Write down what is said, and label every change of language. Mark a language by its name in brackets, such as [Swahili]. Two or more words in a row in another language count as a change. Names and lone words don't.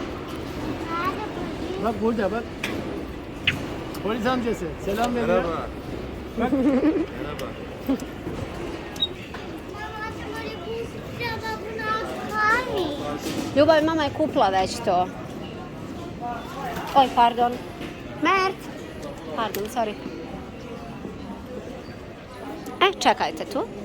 [Turkish] Bak burada bak. Polis amcası selam veriyor. Merhaba. Bak. Merhaba. [Bosnian] Ljubav, mama je kupila već to. Oj, pardon. Mert! Pardon, sorry. Čekajte tu.